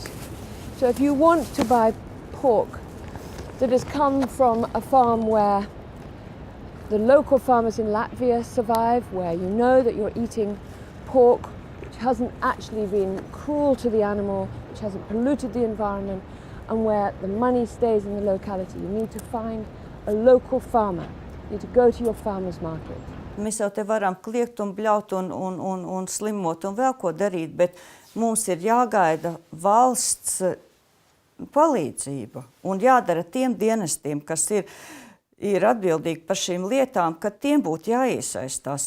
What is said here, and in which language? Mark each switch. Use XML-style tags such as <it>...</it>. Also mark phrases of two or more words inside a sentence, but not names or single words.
<en>So if you want to buy pork that has come from a farm where the local farmers in Latvia survive, where you know that you're eating pork which hasn't actually been cruel to the animal, which hasn't polluted the environment, and where the money stays in the locality, you need to find a local farmer. You need to go to your farmer's market.</en> <lv>Mēs jau te varam kliegt un bļaut un slimot un vēl ko darīt, bet mums ir jāgaida valsts palīdzība un jādara tiem dienestiem, kas ir atbildīgi par šīm lietām, ka tiem būtu jāiesaistās.</lv>